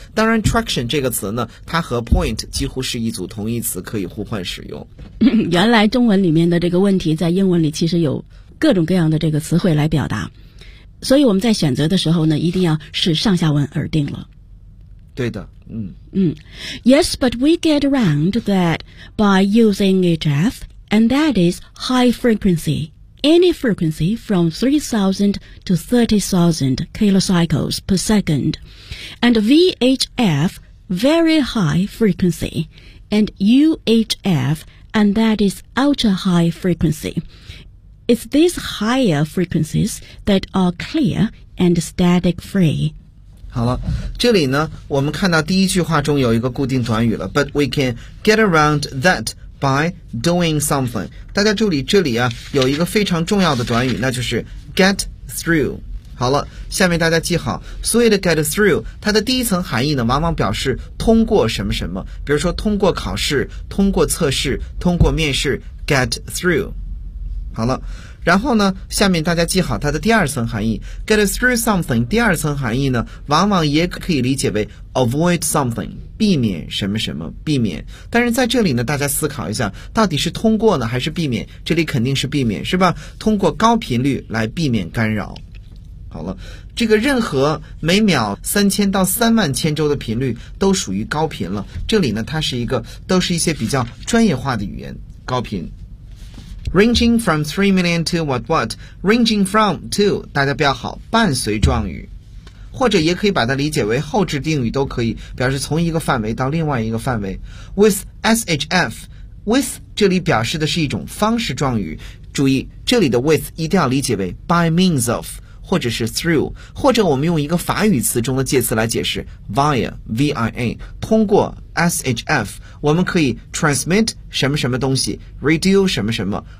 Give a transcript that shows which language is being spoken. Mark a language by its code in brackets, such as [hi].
[zh] 当然 traction 这个词呢，它和 point 几乎是一组同义词，可以互换使用。原来中文里面的这个问题在英文里其实有各种各样的这个词汇来表达，所以我们在选择的时候呢一定要是上下文而定了。对的，嗯嗯。 [en] Yes but we get around that by using it asAnd that is high frequency. Any frequency from 3,000 to 30,000 kilocycles per second. And VHF, very high frequency. And UHF, and that is ultra high frequency. It's these higher frequencies that are clear and static free. [zh] 好了，这里呢，我们看到第一句话中有一个固定短语了， [en] But we can get around that by doing something。 [zh] 大家注意这里啊，有一个非常重要的短语，那就是 get through。好了，下面大家记好，所谓的 get through， 它的第一层含义呢，往往表示通过什么什么，比如说通过考试，通过测试，通过面试， get through。好了，然后呢，下面大家记好它的第二层含义， get through something 第二层含义呢，往往也可以理解为 avoid something， 避免什么什么，避免。但是在这里呢，大家思考一下，到底是通过呢还是避免，这里肯定是避免，是吧，通过高频率来避免干扰。好了，这个任何每秒3000到30000周的频率都属于高频了，这里呢它是一个都是一些比较专业化的语言，高频。 [en] ranging from 3 million to what, ranging from to, [zh] 大家不要好，伴随状语。或者也可以把它理解为后置定语都可以，表示从一个范围到另外一个范围。 [en] With SHF, with [zh] 这里表示的是一种方式状语。注意，这里的 with 一定要理解为 by means of, 或者是 through, 或者我们用一个法语词中的介词来解释 via, V-I-A, 通过 SHF, 我们可以 transmit 什么什么东西 ,radio 什么什么。